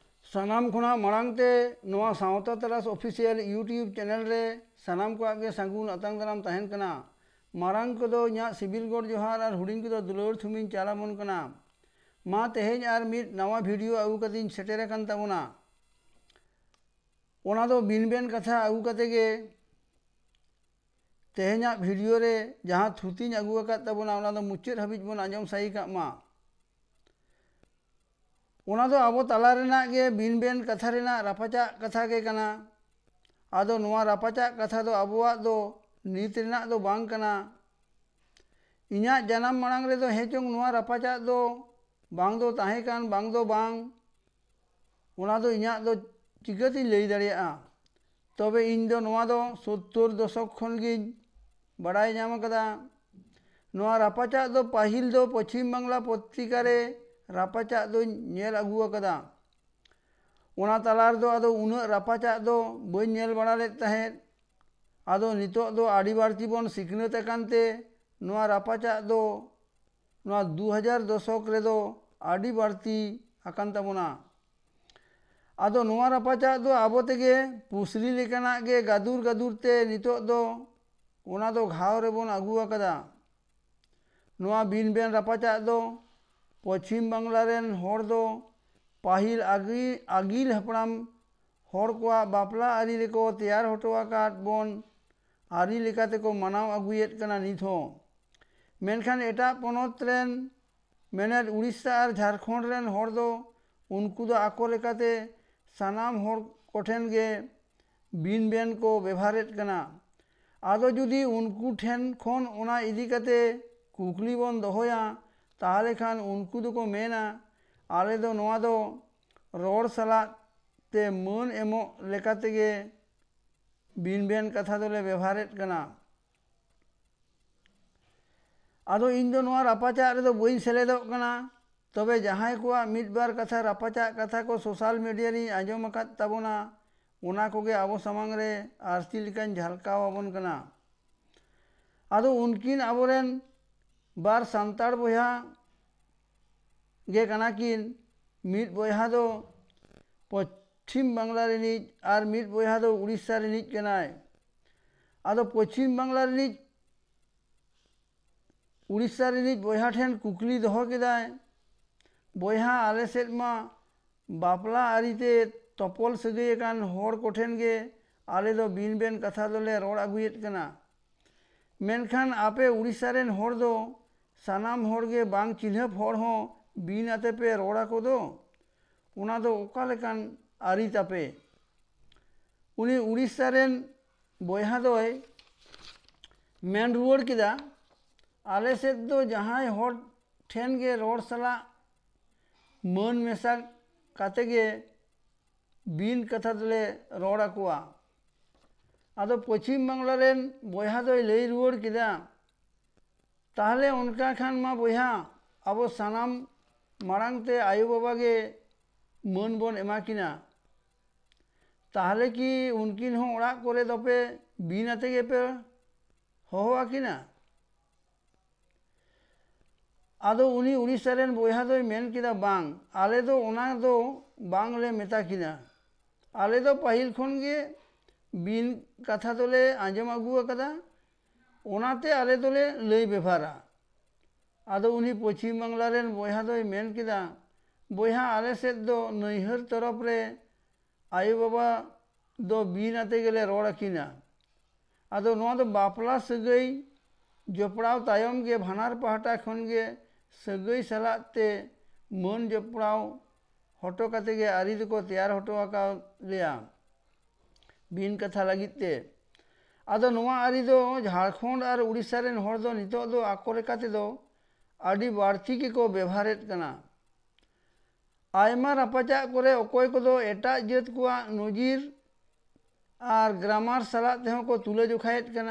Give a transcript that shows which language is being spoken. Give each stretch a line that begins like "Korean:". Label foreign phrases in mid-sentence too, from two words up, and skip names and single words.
Santali: सानाम खुना मांगते नवा सावता तरास
English: official YouTube channel
Santali: रे सानाम को आगे सागुन अतांग दाराम तहन कना मारांग को दो न्या सिबिल गोड जोहार और हुडिंग को दुलोर थुमिन चालामन कना मा तेहेज आर मिट नवा वीडियो आगु कदिन सेटेरे कान ताबोना ओना दो बिनबेन कथा आगु कते गे तेहेजा वीडियो रे जहां थुतिन आगु अकात ताबोना ओना दो मुच्चेद हाबिज बोन आंजम साई का मा ओना दो आबो तला रेना गे बिनबेन कथा रेना रापाचा कथा गे कना आदो नवा रापाचा कथा दो आबोआ दो नीत रेना दो बांग कना इन्या जनाम मांग रे दो हेचोंग नवा रापाचा दो बांग दो ताहे कान बांग दो बांग ओना दो इन्या दो चिकाती लई दाड़िया तबे इन दो नवा दो 70 दशक खन गे बड़ाई नाम कदा नवा रापाचा दो पाहिल दो पश्चिम बांगला पत्रिका रे रापाचा दो नेल आगु अकदा ओना तलार दो आदो उना रापाचा दो बई नेल बड़ा ले तहे आदो नितो दो आड़ी बाड़ती बन सिकनत अकानते नवा रापाचा दो नवा 2000 दशक रे दो आड़ी बाड़ती अकान ताबोना आदो नवा रापाचा दो आबो तेगे पुसली लेकाना गे गादुर गादुर ते नितो दो ओना दो घाव रे बन आगु अकदा नवा बिन बेन रापाचा दो पश्चिम बांगला रेन होड़ दो पाहिल आगिल हपड़ाम होड़ कोआ बापला आरी लेको तैयार हटो आकात बोन आरी लेकाते को मनाव आगुयेत कना नित हो मेनखान एटा पोनोत रेन मेनेर उड़ीसा और झारखंड रेन होड़ दो उनको दो आको लेकाते सानाम होड़ कोठेन गे बिन बेन को व्यवहारेत कना आदो जुदी उनको ठेन खोन ओना इदी कते कुकली बन दोहोया ताहले खान उनको दो को मेना आले दो नवा दो रोड सला ते मन एमो लेकाते गे बिन बेन कथा दोले व्यवहारेत कना आदो इन दो नवा रापाचा रे दो बई सेलेदोग कना तबे जहां को मिड बार कथा रापाचा कथा को
English: social media
Santali: री आंजम अकात ताबोना ओना कोगे आबो समांग रे आरती लिकान झलकाव आबोन कना आदो उनकिन आबोरेन बार सांताड़ बोया गे कना किन मिड बोया दो पश्चिम बांगला रिनिज और मिड बोया दो उड़ीसा रिनिज कनाय आदो पश्चिम बांगला रिनिज उड़ीसा रिनिज बोया ठेन कुकली दोहो केदाय बोया आले सेद मा बापला आरीते तपल सगई कान होड़ कोठेन गे आले दो बिन बेन कथा दोले रोड आगुयेत कना मेनखान आपे उड़ीसा रेन होड़ दो सानाम होड़ गे बांग चिन्हप होड़ हो बिन आते पे रोड़ा को दो उना दो ओका लेकान आरी तापे उनी उड़ीसा रेन बोया दोय मेन रुवाड़ किदा आले सेद दो जहां होड़ ठेन गे रोड सला मन मेसा काते गे बिन कथा दोले रोड़ा कुआ आदो पश्चिम बांगला रेन बोया दोय लई रुवाड़ किदा ताहले उनका खान मा बोया आबो सानाम मांगते आयु बाबा गे मन बन एमाकिना ताहले कि उनकिन हो ओड़ा कोरे दोपे बिन आते गे पे होहो आकिना आदो उनी उड़ीसा रेन बोया दोय मेन किदा बांग आले दो ओना दो बांग ले मेता किना आले दो पाहिल खन गे बिन कथा दोले आंजम आगु अकदा ओनाते आले दोले लई बेभारा आदो उनी पश्चिम बांगला रेन बोया दोय मेन किदा बोया आले सेद दो नैहर तरफ रे आयु बाबा दो बिन आते गेले रोड़ आकिना आदो नवा दो बापला सगई जपड़ाव तायम गे भानार पहाटा खन गे सगई सलाते मन जपड़ाव हटो काते गे आरी दो तैयार हटो आका लिया बिन कथा लगिते आदो नवा आरी दो झारखंड और उड़ीसा रेन होड़ दो नितो दो आको लेकाते दो आड़ी बाड़ती के को व्यवहारेत कना आयमा रापाचा करे अकोय को दो एटा जात कुआ नजीर और ग्रामार सला तेहो को तुले जोखायेत कना